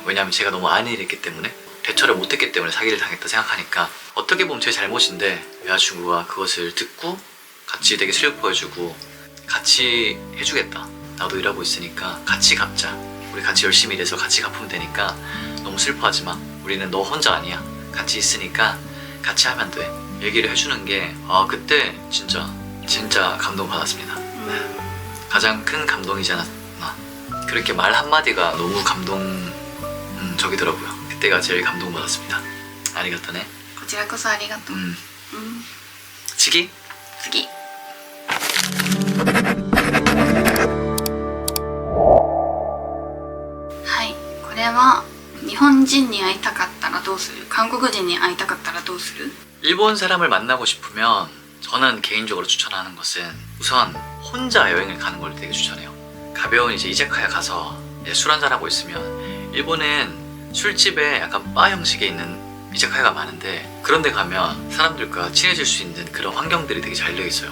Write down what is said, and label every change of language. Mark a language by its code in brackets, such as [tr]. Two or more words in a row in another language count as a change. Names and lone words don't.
[ko] 왜냐하면 제가 너무 안일을 했기 때문에, 대처를 못했기 때문에 사기를 당했다 생각하니까 어떻게 보면 제 잘못인데 여자친구가 그것을 듣고 같이 되게 슬퍼해주고 같이 해주겠다, 나도 일하고 있으니까 같이 갚자, 우리 같이 열심히 일해서 같이 갚으면 되니까 너무 슬퍼하지 마, 우리는 너 혼자 아니야, 같이 있으니까 같이 하면 돼, 얘기를 해주는 게 그때 진짜 감동받았습니다. 가장 큰 감동이지 않았나. 그렇게 말 한마디가 너무 감동적이더라고요. 그때가 제일 감동받았습니다. [ja] 아리가또네. こちらこそありがとう。 치기? 次。はい、これは日本人に会いたかったらどうする？韓国人に会いたかったらどうする？ [ko] 일본 사람을 만나고 싶으면 저는 개인적으로 추천하는 것은 우선 혼자 여행을 가는 걸 되게 추천해요. 가벼운 이제 이자카야 가서 술 한잔 하고 있으면, 일본은 술집에 약간 바 형식에 있는 이자카야가 많은데 그런 데 가면 사람들과 친해질 수 있는 그런 환경들이 되게 잘 되어 있어요.